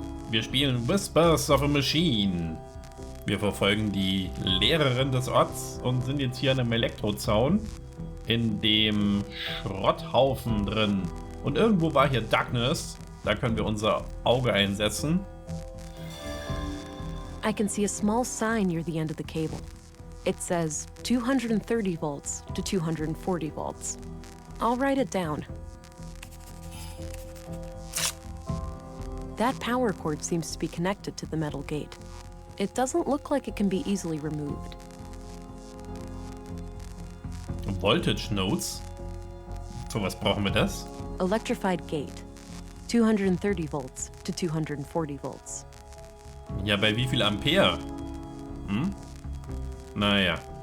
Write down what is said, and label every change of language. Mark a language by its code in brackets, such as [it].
[de] Wir spielen Whispers of a Machine. Wir verfolgen die Lehrerin des Orts und sind jetzt hier an einem Elektrozaun in dem Schrotthaufen drin. Und irgendwo war hier Darkness. Da können wir unser Auge einsetzen. [en] I can see a small sign near the end of the cable. It says 230 volts to 240 volts. I'll write it down. That power cord seems to be connected to the metal gate. It doesn't look like it can be easily removed. Voltage Nodes? [de] Für was brauchen wir das? [en] Electrified gate. 230 volts to 240 volts. [de] Ja, bei wie viel Ampere? Naja.